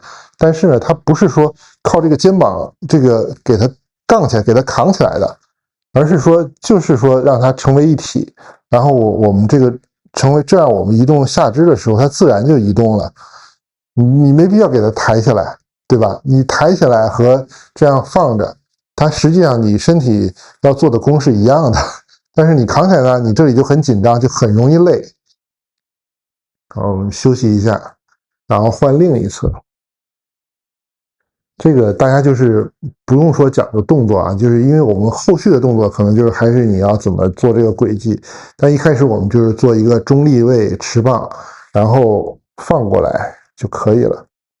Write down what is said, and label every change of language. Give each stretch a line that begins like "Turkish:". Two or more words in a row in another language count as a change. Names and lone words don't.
Chinese: 但是呢，它不是說靠這個肩膀這個給它槓起來，給它扛起來的，而是說就是說讓它成為一體。然後我們這個成為這樣，我們移動下肢的時候，它自然就移動了。你沒必要給它抬起來。對吧？你抬起來和這樣放着，它實際上你身體要做的功是一樣的，但是你扛起來呢，你這裡就很緊張，就很容易累。好，我們休息一下，然後換另一側。這個大家就是不用說講究動作啊，就是因為我們後續的動作可能就是還是你要怎麼做這個軌跡，但一開始我們就是做一個中立位持棒，然後放過來就可以了。